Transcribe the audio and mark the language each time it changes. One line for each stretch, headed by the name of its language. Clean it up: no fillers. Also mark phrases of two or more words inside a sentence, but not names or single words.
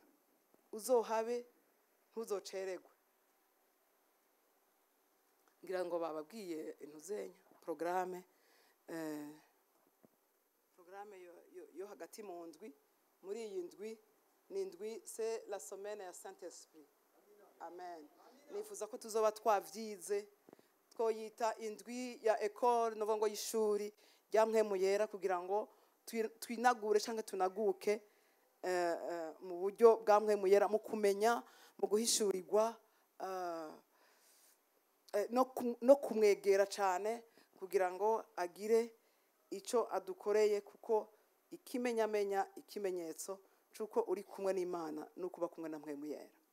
Rundi: Uzohabe ntuzocererwe. Ngira ngo bababwiye intuzenya programme yo hagati mu ndwi. Muri iyi ndwi ni indwi
French: c'est la semaine
Rundi: ya Saint-Esprit. Amen. Nifuza ko tuzoba twavyize twoyita indwi ya école novo ngo y'ishuri rya Mpwemu yera kugira ngo twinagure canke tunaguke mu buryo bwa Mpwemu yera mu kumenya, mu guhishurirwa no kumwegera cyane kugira ngo agire ico adukoreye, kuko ikimenyamenya ikimenyetso cyuko uri kumwe n'Imana no kuba kumwe na Mpwemu yera.